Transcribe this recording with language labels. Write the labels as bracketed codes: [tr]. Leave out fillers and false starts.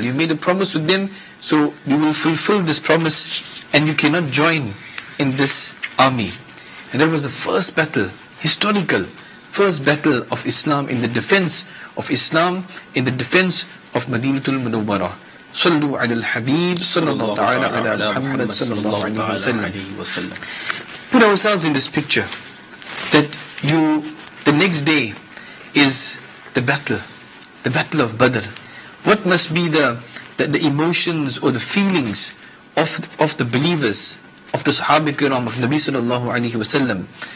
[en] You made a promise with them, so you will fulfill this promise and you cannot join in this army. And that was the first battle, historical, first battle of Islam in the defense of Islam, in the defense of Madinatul Munawwarah. [ar] صلوا على الحبيب صلى الله تعال على محمد صلى الله عليه وسلم. [en] Put ourselves in this picture that the next day is the battle of Badr. What must be the emotions or the feelings of the believers, of the Sahaba Kiram, of Nabi sallallahu alaihi wasallam?